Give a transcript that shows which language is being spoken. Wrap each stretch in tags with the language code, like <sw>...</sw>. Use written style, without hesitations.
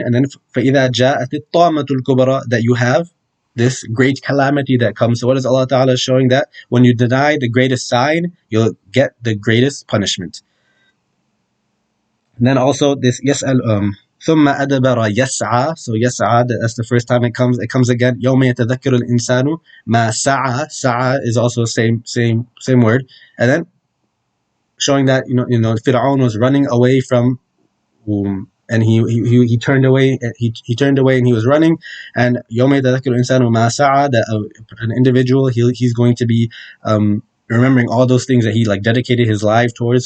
<en>And then</en> <ar>فإذا جاءت الطامة الكبرى,</ar> <en>that you have this great calamity that comes. So what is Allah Ta'ala showing? That when you deny the greatest sign, you'll get the greatest punishment. And then also this</en> <ar>يسأل ثم أدبر يسعى.</ar> <en>So يسعى, that's the first time it comes again.</en> <ar>يوم يتذكر الإنسان ما سعى.</ar> <en>Sa'a is also same word. And then showing that Fir'aun was running away from and he turned away. He turned away and he was running. And</en> <ar>يوم يتذكر الإنسان ما سعى,</ar> <en>that an individual, he's going to be remembering all those things that he like dedicated his life towards.</en>